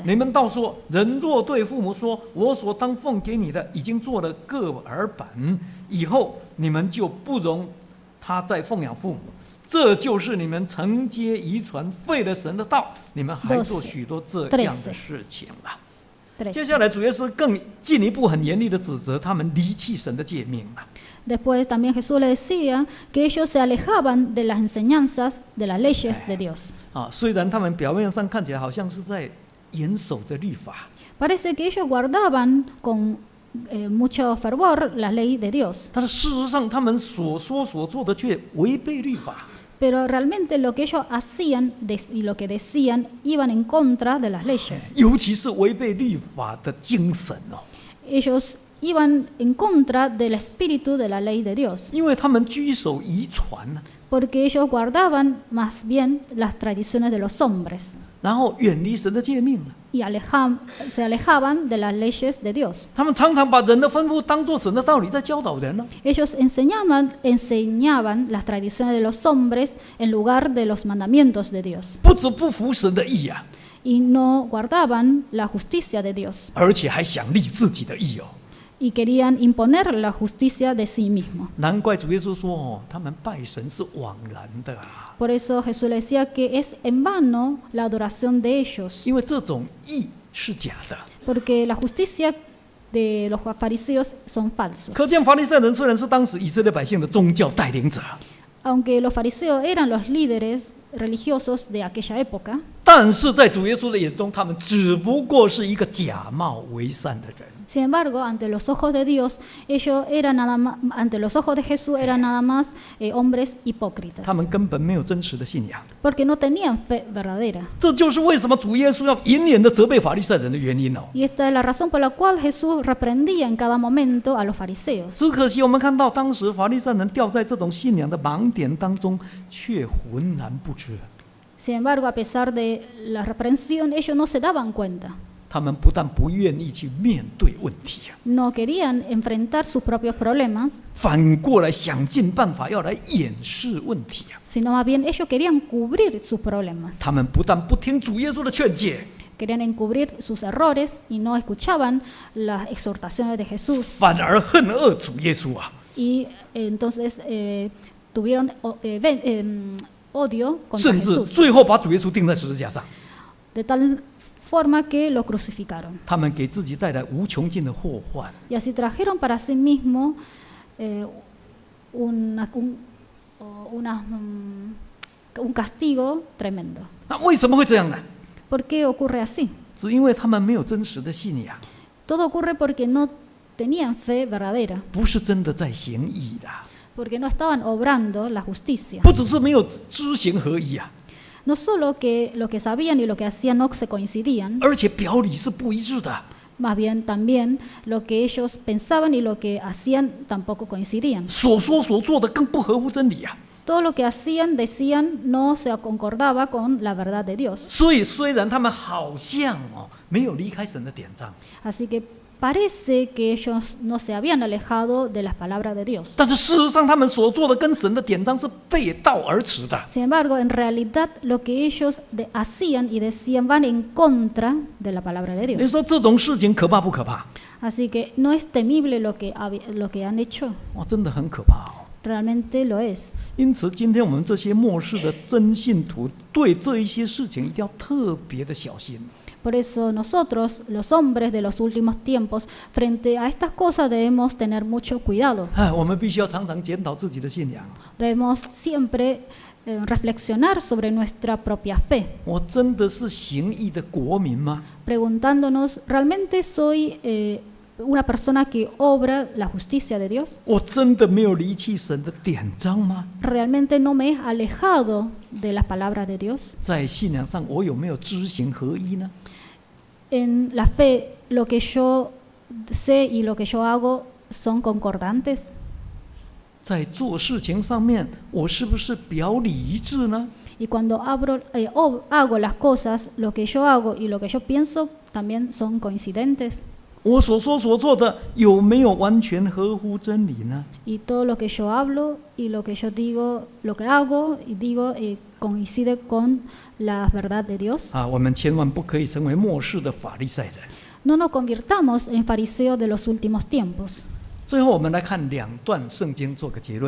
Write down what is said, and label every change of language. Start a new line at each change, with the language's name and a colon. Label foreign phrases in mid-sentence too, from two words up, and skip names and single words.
Chinese: 你们倒说，人若对父母说，我所当奉给你的已经做了个耳本，以后你们就不容他再奉养父母，这就是你们承接遗传，废了神的道，你们还做许多这样的事情了。接下来主耶稣更进一步很严厉的指责他们离弃神的诫命了。
Spanish: Después también Jesús le decía que ellos se alejaban de las enseñanzas de las leyes de Dios.
Chinese: 啊，虽然他们表面上看起来好像是在严守着律法，
Spanish: Parece que ellos guardaban con mucho fervor la ley de Dios,
Chinese: 但是事实上他们所说所做的却违背律法。
Spanish: pero realmente lo que ellos hacían y lo que decían iban en contra de las leyes.
Chinese: 尤其是违背律法的精神哦，
Spanish: Ellos iban en contra del espíritu de la ley de Dios,
Chinese: 因为他们居守遗传呢，
Spanish: porque ellos guardaban más bien las tradiciones de los hombres
Chinese: 然后远离神的诫命了。
Spanish: y se alejaban de las leyes de Dios.
Chinese: 他们常常把人的吩咐当作神的道理在教导人呢。
Spanish: Ellos enseñaban las tradiciones de los hombres en lugar de los mandamientos de Dios
Chinese: 不止不服神的意啊，
Spanish: y no guardaban la justicia de Dios
Chinese: 而且还想立自己的意哦。
Spanish: y querían imponer la justicia de sí mismo.
Chinese: 难怪主耶稣说哦，他们拜神是枉然的啊，
Spanish: Por eso Jesús le decía que es en vano la adoración de ellos,
Chinese: 因为这种义是假的。
Spanish: porque la justicia de los fariseos son falsos.
Chinese: 可见法利赛人虽然是当时以色列百姓的宗教带领者，
Spanish: Aunque los fariseos eran los líderes religiosos de aquella época,
Chinese: 但是在主耶稣的眼中，他们只不过是一个假冒为善的人。
Spanish: Sin embargo, ante los ojos de Dios, ellos eran nada más, ante los ojos de Jesús eran nada más hombres hipócritas,
Chinese: 他们根本没有真实的信仰。
Spanish: porque no tenían fe verdadera.
Chinese: 这就是为什么主耶稣要严严的责备法利赛人的原因哦。
Spanish: Y esta es la razón por la cual Jesús reprendía en cada momento a los fariseos.
Chinese: 只可惜我们看到当时法利赛人掉在这种信仰的盲点当中，却浑然不知。
Spanish: Sin embargo, a pesar de la reprensión, ellos no se daban cuenta.
Chinese: 他们不但不愿意去面对问题，
Spanish: No querían enfrentar sus propios problemas,
Chinese: 反过来想尽办法要来掩饰问题啊！
Spanish: sino más bien ellos querían cubrir sus problemas.
Chinese: 他们不但不听主耶稣的劝诫，
Spanish: Querían encubrir sus errores y no escuchaban las exhortaciones de Jesús.
Chinese: 反而恨恶主耶稣啊！
Spanish: Y entonces tuvieron odio contra
Chinese: 甚至
Spanish: Jesús,
Chinese: 最后把主耶稣钉在十字架上。
Spanish: de tal forma que lo crucificaron.
Chinese: 他们给自己带来无穷尽的祸患。
Spanish: Y así trajeron para sí mismos un castigo tremendo.
Chinese: 那为什么会这样呢？
Spanish: ¿Por qué ocurre así?
Chinese: 只因为他们没有真实的信仰，
Spanish: Todo ocurre porque no tenían fe verdadera,
Chinese: 不是真的在行义的，
Spanish: porque no estaban obrando la justicia.
Chinese: 不只是没有知行合一啊，
Spanish: No solo que lo que sabían y lo que hacían no se coincidían,
Chinese: 而且表里是不一致的。
Spanish: más bien también lo que ellos pensaban y lo que hacían tampoco coincidían.
Chinese: 所说所做的更不合乎真理啊！
Spanish: Todo lo que hacían, decían, no se concordaba con la verdad de Dios.
Chinese: 所以虽然他们好像没有离开神的典章，
Spanish: Así que parece que ellos no se habían alejado de las palabras de Dios.
Chinese: 但是事实上他们所做的跟神的典章是背道而驰的。
Spanish: Sin embargo, en realidad lo que ellos hacían y decían van en contra de la palabra de
Chinese: 你
Spanish: Dios.
Chinese: 说这种事情可怕不可怕？
Spanish: Así que no es temible lo que han hecho,
Chinese: 哇，真的很可怕哦！
Spanish: realmente lo es.
Chinese: 因此，今天我们这些末世的真信徒，对这一些事情一定要特别的小心。
Spanish: Por eso nosotros, los hombres de los últimos tiempos, frente a estas cosas debemos tener mucho cuidado.
Chinese: 我们必须要常常检讨自己的信仰。
Spanish: Debemos siempre reflexionar sobre nuestra propia fe,
Chinese: 我真的是行义的国民吗？
Spanish: preguntándonos, ¿realmente soy una persona que obra la justicia de Dios?
Chinese: 我真的没有离弃神的典章吗？
Spanish: ¿Realmente no me he alejado de las palabras de Dios?
Chinese: 在信仰上，我有没有知行合一呢？
Spanish: En la fe, lo que yo sé y lo que yo hago son concordantes.
Chinese: 在做事情上面，我是不是表里一致呢？
Spanish: Y cuando hago las cosas, lo que yo hago y lo que yo pienso también son coincidentes.
Chinese: 我所说所做的有没有完全合乎真理呢？
Spanish: Y todo lo que yo hablo y lo que yo digo, lo que hago y digo coincide con la verdad de Dios.
Chinese: 我们千万不可以成为末世的法利赛人。
Spanish: No nos convirtamos en fariseos de los últimos tiempos.
Chinese: 最后，我们来看两段圣经做个结论。